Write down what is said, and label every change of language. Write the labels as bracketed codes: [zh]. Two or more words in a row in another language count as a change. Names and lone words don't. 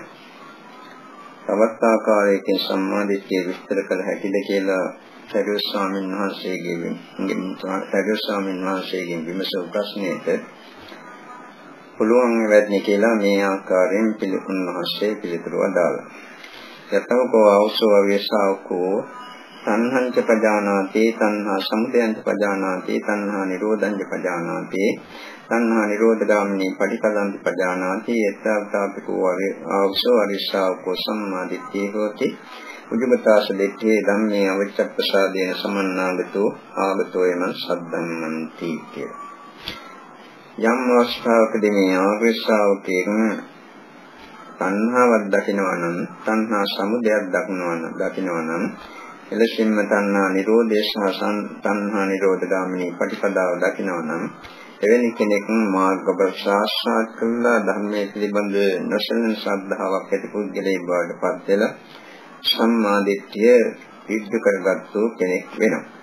[si] තවත් ආකාරයකින් සම්මා දිට්ඨිය විස්තර කළ හැකිද කියලා සරියුත් ස්වාමීන් වහන්සේගෙන් විමසූ ප්‍රශ්නයට පුළුවන් වෙන්නේ කියලා මේ ආකාරයෙන් උන්වහන්සේ පිළිතුරු අදාළා. [pi] යතෝකෝ අවසෝ අවේශාවකෝ තණ්හංච පජානාති තණ්හා සමුදයංච පජානාති තණ්හා නිරෝධංච පජානාති තණ්හා නිරෝධගාමිනී පටිපදංච පජානාති යත්තාපිකෝ අවසෝ අවේශාවකෝ සම්මාදිට්ඨිය හෝති උජුබතාස දෙත්තේ ධම්මේ අවච්ඡප්පසාදේන සමන්නාගතෝ ආගතෝ යන සද්දන්නන්ති කියලා. [si] යම් අවස්ථාවකදී මේ ආර්ය ශ්‍රාවකයන් තණ්හාවක් දකිනවා නම් තණ්හා සමුදයක් දකිනවා නම් එලෙසින්ම තණ්හා නිරෝධය සහ තණ්හා නිරෝධගාමිනී පටිපදාව දකිනවා නම් එවැනි කෙනෙක් මාර්ගඵල සාක්ෂාත් කරලා ධර්මයේ පිළිබඳ නොසලෙන ශ්‍රද්ධාවක් ඇති පුද්ගලයෙක් බවට පත් වෙලා සම්මා දිට්ඨිය ඉද්ධ කරගත්තු කෙනෙක් වෙනවා.